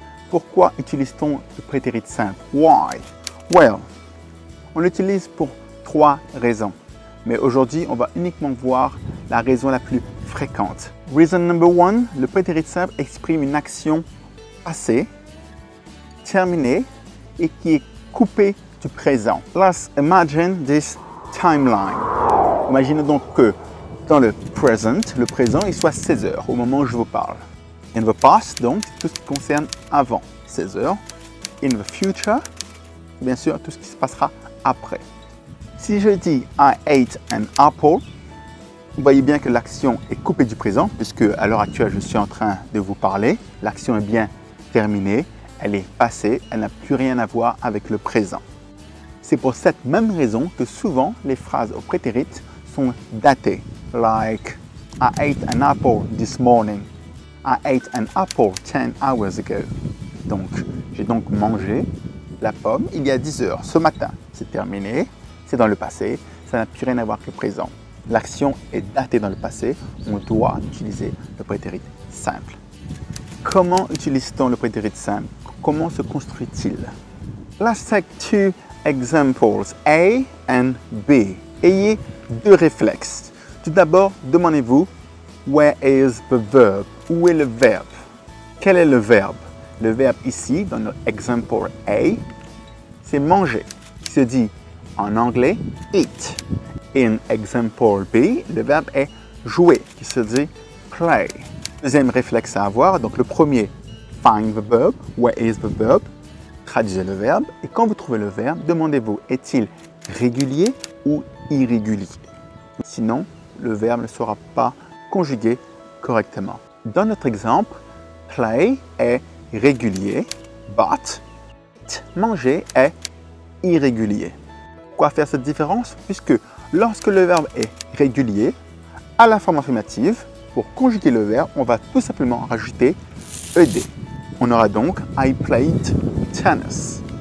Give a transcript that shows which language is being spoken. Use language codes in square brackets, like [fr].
[fr] Pourquoi utilise-t-on le prétérit simple? [en] Why? Well, [fr] on l'utilise pour 3 raisons. Mais aujourd'hui, on va uniquement voir la raison la plus fréquente. [en] Reason number 1, [fr] le prétérit simple exprime une action passée, terminée et qui est coupée du présent. [en] Let's imagine this timeline. [fr] Imaginez donc que dans le present, le présent, il soit 16 heures au moment où je vous parle. [en] In the past, [fr] donc, tout ce qui concerne avant 16 heures. [en] In the future, [fr] bien sûr, tout ce qui se passera après. Si je dis [en] I ate an apple, [fr] vous voyez bien que l'action est coupée du présent, puisque à l'heure actuelle, je suis en train de vous parler. L'action est bien terminée, elle est passée, elle n'a plus rien à voir avec le présent. C'est pour cette même raison que souvent, les phrases au prétérit sont datées. [en] Like, I ate an apple this morning. I ate an apple 10 hours ago. [fr] Donc, j'ai donc mangé la pomme il y a 10 heures. Ce matin, c'est terminé, c'est dans le passé, ça n'a plus rien à voir avec le présent. L'action est datée dans le passé, on doit utiliser le prétérit simple. Comment utilise-t-on le prétérit simple? Comment se construit-il? [en] Let's take 2 examples, A and B. [fr] Ayez 2 réflexes. Tout d'abord, demandez-vous, [en] where is the verb? [fr] Où est le verbe? Quel est le verbe? Le verbe ici, dans notre exemple A, c'est manger, qui se dit en anglais eat. [en] In example B, [fr] le verbe est jouer, qui se dit play. Deuxième réflexe à avoir, donc le premier, [en] find the verb, where is the verb? [fr] Traduisez le verbe, et quand vous trouvez le verbe, demandez-vous, est-il régulier ou irrégulier? Sinon, le verbe ne sera pas conjugué correctement. Dans notre exemple, play est régulier, but manger est irrégulier. Pourquoi faire cette différence? Puisque lorsque le verbe est régulier, à la forme affirmative, pour conjuguer le verbe, on va tout simplement rajouter ed. On aura donc [en] I played tennis.